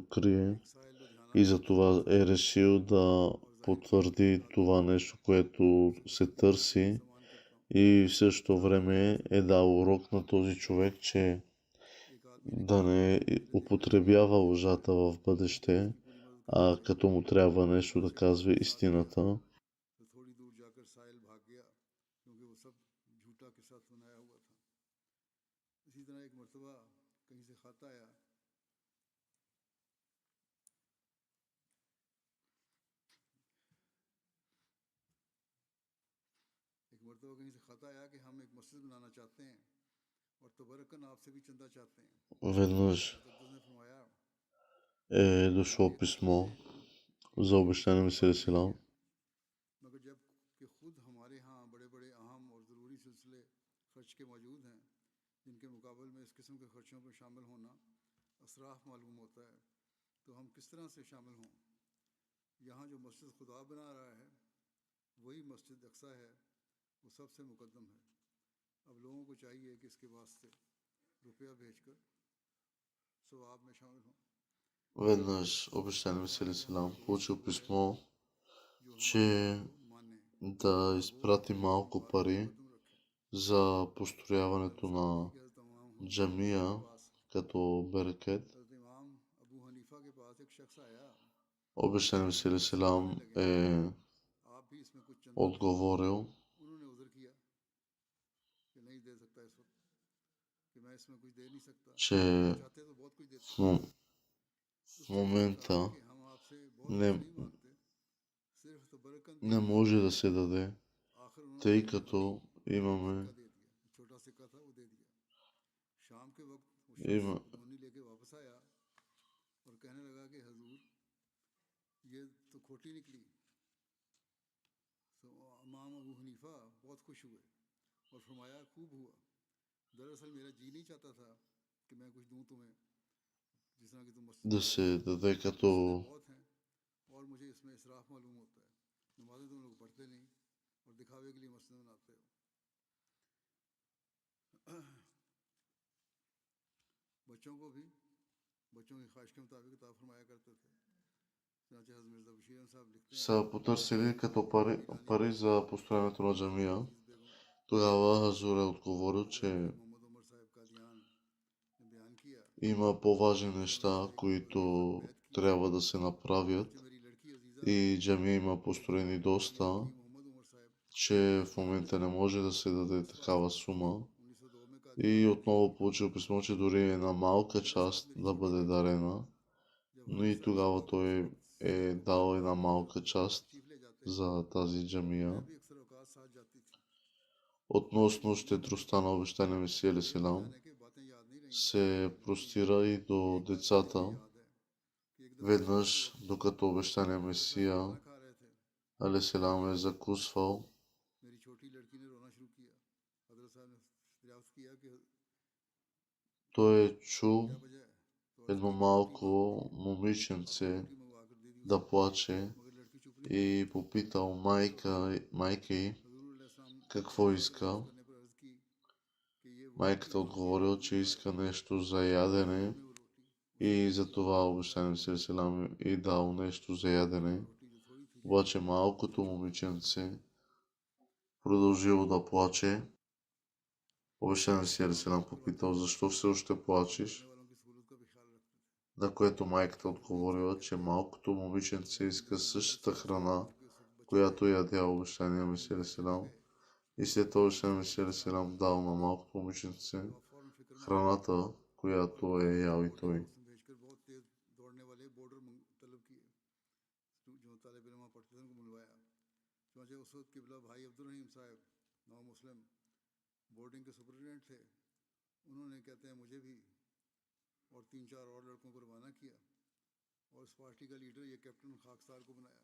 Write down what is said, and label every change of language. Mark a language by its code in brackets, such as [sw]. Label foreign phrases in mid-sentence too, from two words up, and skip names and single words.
[bg] крие, и затова е решил да потвърди това нещо, което се търси, и в същото време е дал урок на този човек, че да не употребява лъжата в бъдеще, а като му трябва нещо да казва истината. [hi] तरह एक मरतबा कहीं से खत आया कि हम एक मस्जिद बनाना चाहते हैं और तबरकन आपसे भी चंदा चाहते हैं। [bg] Веднъж [hi] ने फरमाया [bg] е дошло писмо за обещание Месия Силам. [hi] मगर जब कि खुद हमारे यहाँ बड़े-बड़े अहम और ज़रूरी सिलसिले खर्च के मौजूद हैं जिनके मुकाबले में इस किस्म के खर्चों में शामिल होना असराफ मालूम होता है, तो हम किस तरह से शामिल हों। यहाँ जो मस्जिद खुदा बना रहा है वही मस्जिद अक्सा है, वो सबसे मुकद्दम है। अब लोगों को चाहिए कि इसके वास्ते रुपया भेजकर सवाब में शामिल हों। [bg] Веднъж обещание Месия Силам получил писмо, че да изпрати малко пари за построяването на джамия като берекет. Обещание Месия Силам е отговорил, че в момента не може да се даде, тъй като имаме [hi] और फरमाया खूब हुआ, दरअसल मेरा जी नहीं चाहता था कि मैं कुछ दूं तुम्हें जिस तरह की तुम [bg] да се даде като [hi] बहुत हैं और मुझे इसमें इसराफ मालूम होता है। नमाज़ें तुम लोग पढ़ते नहीं और दिखावे के लिए मस्जिद बनाते हो। बच्चों को भी बच्चों की ख्वाहिश के मुताबिक अता फरमाया करते थे। चनाचे हज़रत मिर्ज़ा बशीर अहमद साहब लिखते हैं [bg] са потърсили като пари за построяването на джамия. Тогава Хазур е отговорил, че [hi] मोहम्मद उमर साहब कादियान ने बयान किया [bg] има по-важни неща, които трябва да се направят [hi] कि मेरी लड़की अजीज़ा [bg] и джамия има построени доста, [hi] मोहम्मद उमर साहब [bg] че в момента не може да се даде такава сума. [hi] 1902 में [bg] И отново получил писмо, че дори една малка част да бъде дарена, но и тогава той е дал една малка част за тази джамия. [hi] भी अक्सर औकात साथ जाती थी। [bg] Относно щедростта на обещания Месия Алейхиссалам [hi] जाने के बातें याद नहीं रही [bg] се простира и до децата. [hi] याद है कि एक दफा [bg] Веднъж, докато обещания Месия [hi] खाना खा रहे थे, [bg] Алейхиссалам е закусвал, [hi] मेरी छोटी लड़की ने रोना शुरू किया। हजरत साहब ने दरियाफ्त किया कि [bg] той е чул [hi] क्या वजह है, तो [bg] едно малко момиченце [hi] रोटी मंगवा कर दे दी [bg] да плаче [hi] मगर लड़की चुप नहीं। [bg] и попитал майка й [hi] हजूर अलैहिस्सलाम [bg] какво иска. [hi] करने पर अर्ज की कि ये वो [bg] Майката отговорил, че иска нещо за ядене [hi] वो रोटी [bg] и затова обещания Месия Алейхиссалам и дал нещо за ядене. [hi] रोटी जो थोड़ी थी [bg] Обаче малкото момиченце продължило да плаче. Обещания Месия Алейхиссалам попитал, защо все още плачеш? [hi] वालों की सहूलत का भी ख्याल रखते थे। [bg] На което майката отговорила, че малкото момиченце иска същата храна, която ядял обещания Месия Алейхиссалам. И след това обещания Месия Алейхиссалам дал на малкото момиченце [hi] तो आप फौरन फिक्र में [bg] храната, която е ял и той. [hi] उसने भेजकर बहुत तेज दौड़ने वाले बॉर्डर तलब किए जो तालिब इल्म पढ़ते थे उनको बुलवाया। चुनांचे उस वक्त किबला भाई अब्दुल रहीम साहब नौ मुस्लिम बोर्डिंग के सुपरिटेंडेंट थे। उन्होंने कहते हैं मुझे भी और 3-4 और लड़कों को रवाना किया और इस पार्टी का लीडर ये कैप्टन खाकसार को बनाया।